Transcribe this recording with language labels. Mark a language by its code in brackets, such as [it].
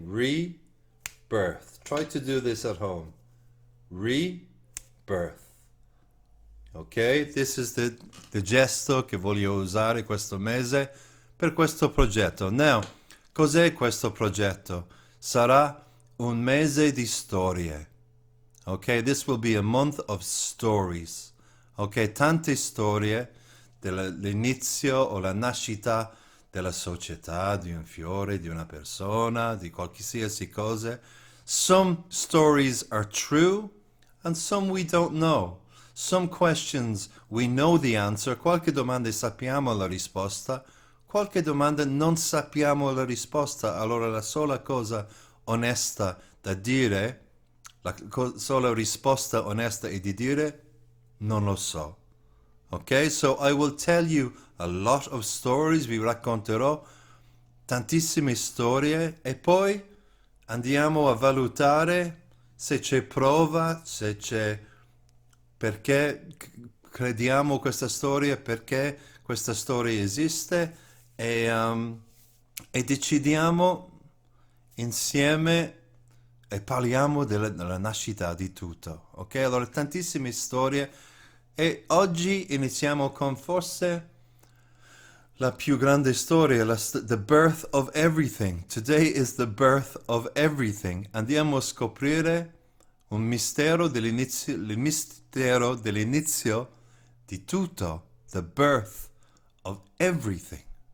[en] Rebirth. Try to do this at home. Rebirth. Ok, this is the [it] gesto che voglio usare questo mese per questo progetto. Now, cos'è questo progetto? Sarà un mese di storie. [en] Ok, this will be a month of stories. [it] Ok, tante storie dell'inizio o la nascita della società, di un fiore, di una persona, di qualsiasi cosa. [en] Some stories are true and some we don't know. Some questions we know the answer, [it] qualche domanda sappiamo la risposta, qualche domanda non sappiamo la risposta. Allora la sola cosa onesta da dire, la sola risposta onesta è di dire non lo so. Ok? [en] So I will tell you a lot of stories, [it] vi racconterò tantissime storie e poi andiamo a valutare se c'è prova, se c'è perché crediamo questa storia, perché questa storia esiste e decidiamo insieme e parliamo della nascita di tutto. Ok? Allora, tantissime storie e oggi iniziamo con forse la più grande storia, [en] the birth of everything. Today is the birth of everything. [it] Andiamo a scoprire un mistero dell'inizio, il mistero dell'inizio di tutto, [en] the birth of everything.